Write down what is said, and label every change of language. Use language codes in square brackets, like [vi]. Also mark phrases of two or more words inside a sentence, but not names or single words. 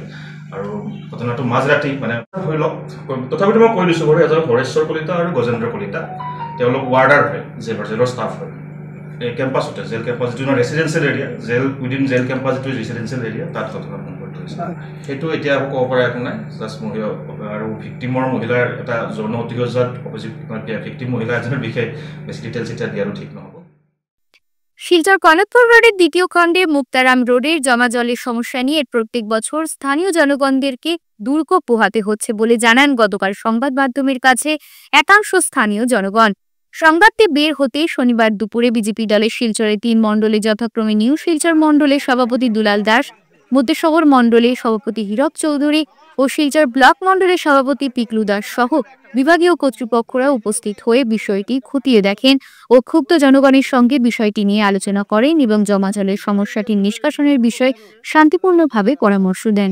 [as] আৰু ঘটনাটো মাজৰাতি মানে ধৰি লওক, তথাপিতো মই কৈ দিছোঁ বাৰু, এজন হৰেশ্বৰ কলিতা আৰু গজেন্দ্ৰ কলিতা তেওঁলোক ৱাৰ্ডাৰ হয়, জেলৰ ষ্টাফ হয় এই কেম্পাছতে, [en] jail campus [as] যিটো [en] residential area, within jail campus [as] যিটো [en] residential area [as] তাত ঘটনা সংঘটিত হৈছে। সেইটো এতিয়া একো ক'ব পৰা একো নাই, জাষ্ট মহিলা আৰু ভিক্টিমৰ মহিলাৰ এটা যৌন অতিক্ৰমত ভিক্টিম মহিলা এজনৰ বিষয়ে বেছি ডিটেইলছ এতিয়া দিয়াৰো ঠিক নহ'ব। [bn] শিলচর কনকপুর রোডের দ্বিতীয় খণ্ডে মুক্তারাম রোডের জমা জলের সমস্যা নিয়ে প্রত্যেক বছর স্থানীয় জনগণদেরকে দুর্ভোগ পোহাতে হচ্ছে বলে জানান গতকাল সংবাদ মাধ্যমের কাছে একাংশ স্থানীয় জনগণ। সংবাদটি বের হতে শনিবার দুপুরে বিজেপি দলের শিলচরের 3 মণ্ডলে যথাক্রমে নিউ শিলচর মণ্ডলের সভাপতি দুলাল দাস, মধ্য শহর মণ্ডলের সভাপতি হীরক চৌধুরী ও শিলচর ব্লক মণ্ডলের সভাপতি পিকলু দাস সহ বিভাগীয় কর্তৃপক্ষরা উপস্থিত হয়ে বিষয়টি খতিয়ে দেখেন ও ক্ষুব্ধ জনগণের সঙ্গে বিষয়টি নিয়ে আলোচনা করেন এবং জমা জলের সমস্যাটি নিষ্কাশনের বিষয়ে শান্তিপূর্ণভাবে পরামর্শ দেন।